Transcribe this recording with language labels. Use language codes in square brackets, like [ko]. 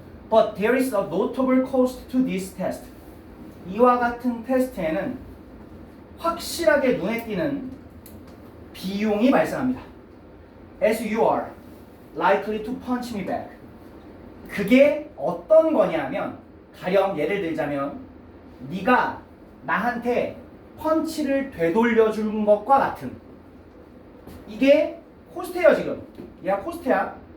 [en] But there is a notable cost to this test. [ko] 이와 같은 테스트에는 확실하게 눈에 띄는 비용이 발생합니다. [en] As you are likely to punch me back. [ko] 그게 어떤 거냐면 가령 예를 들자면 네가 나한테 펀치를 되돌려 준 것과 같은 이게 코스트예요. 지금 얘가 코스트야.